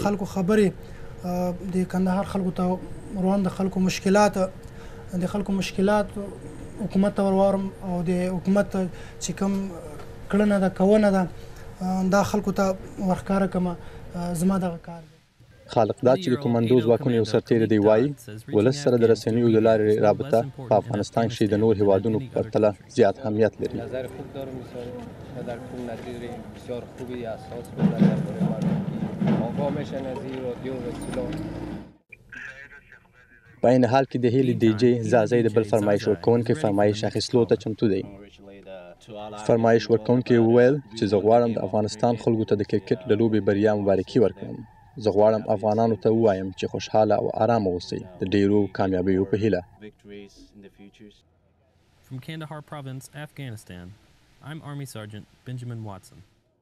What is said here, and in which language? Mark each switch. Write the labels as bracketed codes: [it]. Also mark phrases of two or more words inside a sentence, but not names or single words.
[ps] خلکو خبرې د کندهار خلکو ته روان د خلکو مشکلات حکومت ته ورواړم او د حکومت چې کوم کړنه ده کوونه ده دا خلکو ته ورښکاره کړمه. زما دغه کار دی. خالق داد چې د کومندو ځواکونو یو سرتیری دی وایي ولس سره د رسنیو د لارې رابطه په افغانستان کښې د نور هیوادونو په پرتله زیات اهمیت لري. [fa] نظر خوب دارم در کل نظیر بسیار خوبی اساس به نظر برای مردم آگاه میشن از این رادیو و سلام. [ps] په عین حال کې د هیلې ډي جی زازی د بل فرمایش ورکوونکی فرمایش اخیستلو ته چمتو دی. فرمایش ورکوونکی وویل چې زه غواړم د افغانستان خلکو ته د کرکټ د لوبې بریا مبارکي ورکړم. زه غواړم افغانانو ته ووایم چې خوشحاله او آرامه اوسئ د ډیرو کامیابیو په هیله. [en] From Kandahar Province, Afghanistan, I'm Army Sergeant Benjamin Watson.